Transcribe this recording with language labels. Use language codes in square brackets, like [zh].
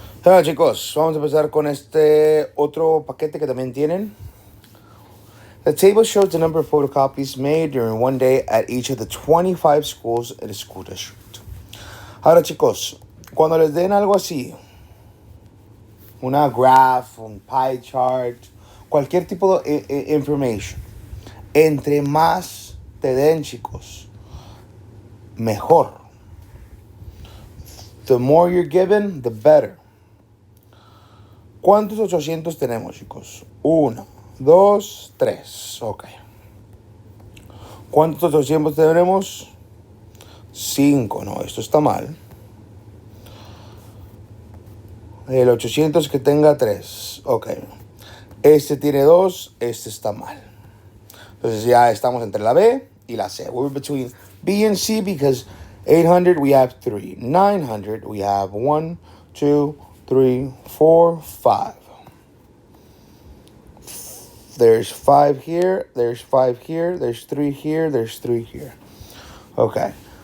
[es] Hola chicos, vamos a empezar con este otro paquete que también tienen. [en] The table shows the number of photocopies made during one day at each of the 25 schools in the school district. [es] Ahora chicos, cuando les den algo así, una graph, un pie chart, cualquier tipo de information, entre más te den chicos, mejor. [en] The more you're given, the better. [es] ¿Cuántos 800 tenemos, chicos? 1, 2, 3. Ok. ¿Cuántos 800 tenemos? 5. No, esto está mal. El 800 que tenga 3. Ok. Este tiene 2. Este está mal. Entonces ya estamos entre la B y la C. [en] We're between B and C because 800 we have 3. 900 we have 1, 2, 3, 4, 5. There's 5 here, there's 5 here, there's 3 here, there's 3 here. Okay.